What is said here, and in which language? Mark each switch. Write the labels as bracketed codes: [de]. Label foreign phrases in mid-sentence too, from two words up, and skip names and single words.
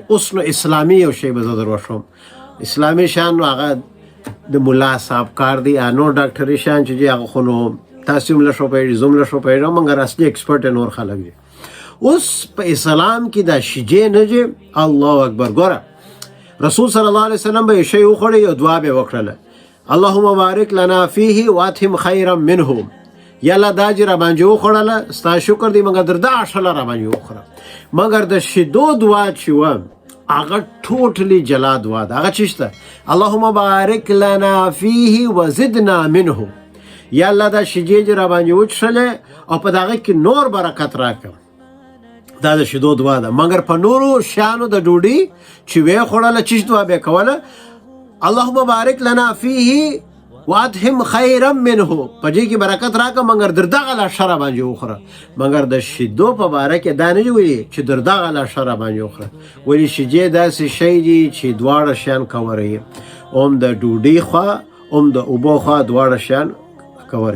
[ps] اوس نو اسلامي یو شی به زه در وښیم، اسلامي شیان نو هغه د ملا صاحب کار دی، نو ډاکټري شیان چې هغه خو نو تاسې هم له شو پوهېږئ زه هم له شو پوهېږم مګر اصلي ایکسپرټ نور خلک دي. اوس په اسلام کې دا شیجې نه دي. [ar] الله اکبر. [ps] ګوره رسول [ar] صلی الله علیه وسلم [ps] به یو شی وخوړی یو دعا به یې وکړله، [ar] اللهم بارک لنا فیه واتهم خیرا منه. [ps] یا الله دا چې را باندې وخوړله ستا شکر دی مګر در دا اښله را باندې وخوره. مګر د شیدو دعا چې وه هغه ټوټلی جلا دعا ده. [ar] هغه چې شته اللهم بارک لنا فیه وزدنا منه. [ps] یا الله دا شیدې چې را باندې وچښلې او په دغه کې نور برکت راکړه. دا د شیدو دعا ده. مګر په نورو شیانو د ډوډۍ چې ویې خوړله چیش دعا به یې کوله، [ar] اللهم بارک لنا فیه واتهم خیرا منه، [ps] په دې کې برکت راکړه مګر در دغه لاشه را باندې وخوره. مګر د شیدو په باره کې دا نه دي ویلي چې در دغه لاشه را باندې وخوره، ولې شیدې داسې شی دي چې دواړه شیان کوروي، هم د ډوډۍ خوا هم د اوبو خوا دواړه شیان کوروي.